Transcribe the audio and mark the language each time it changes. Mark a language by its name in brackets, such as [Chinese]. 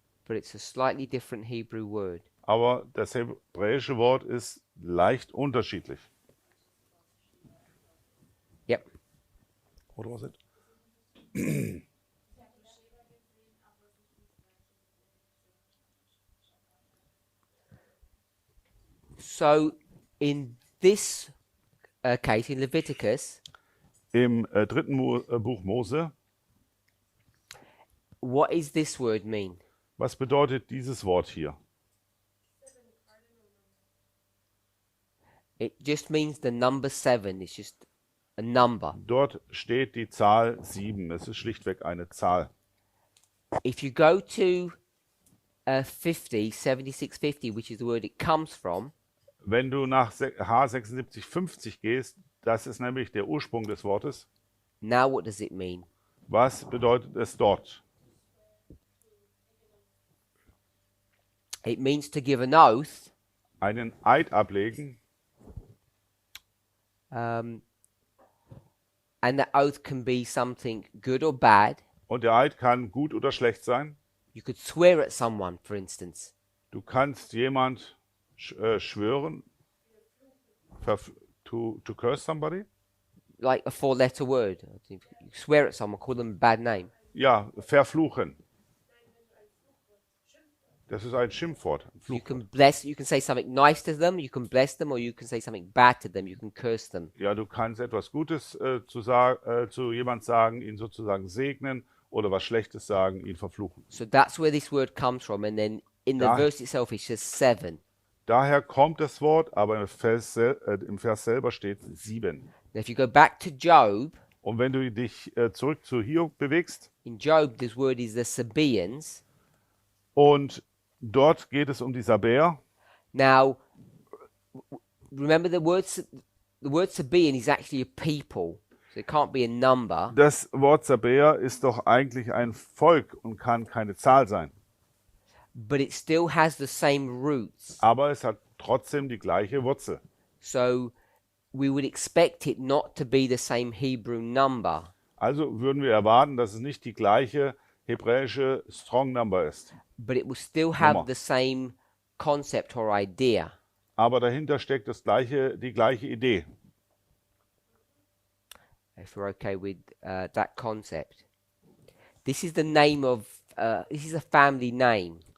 [English] but it's a slightly different Hebrew word. [German] aber das hebräische Wort ist leicht unterschiedlich. [English] Yep. What was it? So in this case, in Leviticus, [German] Im 3. Buch Mose, [English] what is this word mean? [German] was bedeutet dieses Wort hier? [English] It just means the number 7. It's just a number. [German] Dort steht die Zahl 7. Es ist schlichtweg eine Zahl. [English] If you go to 7650, which is the word it comes from, [German] Wenn du nach H 7650 gehst, das ist nämlich der Ursprung des Wortes. [English] now what does it mean? [German] Was bedeutet es dort? [English] It means to give an oath, [German] Einen Eid ablegen, [English] and that oath can be something good or bad. [German] und der Eid kann gut oder schlecht sein. [English] You could swear at someone, for instance. [German] Du kannst jemand schwören, [English] to curse somebody. Like a 4-letter word. You swear at someone, call them a bad name. [German] Ja, verfluchen. Das ist ein Schimpfwort. Ein [English] You [German] Fluch. [English] can bless, you can say something nice to them, you can bless them, or you can say something bad to them, you can curse them. [German] Ja, du kannst etwas Gutes zu jemand sagen, ihn sozusagen segnen, oder was Schlechtes sagen, ihn verfluchen. [English] So that's where this word comes from. And then in the [German] Da- [English] verse itself, it says 7. [German] Daher kommt das Wort, aber im Vers selber steht 7. [English] Now, if you go back to Job, [German] Und wenn du dich zurück zu Hiob bewegst, [English] in Job, this word is the Sabaeans. [German] und dort geht es um die Sabäer. [English] Now, remember the word Sabaean is actually a people, so it can't be a number. [German] Das Wort Sabäer ist doch eigentlich ein Volk und kann keine Zahl sein. [English] But it still has the same roots. [German] Aber es hat trotzdem die gleiche Wurzel. [English] So we would expect it not to be the same Hebrew number, [German] Also würden wir erwarten, dass es nicht die gleiche hebräische Strong Number ist. [English] but it will still have [German] Nummer. [English] the same concept or idea. [German] Aber dahinter steckt die gleiche Idee. [English] If we're okay with that concept. This is the name of, this is a family name.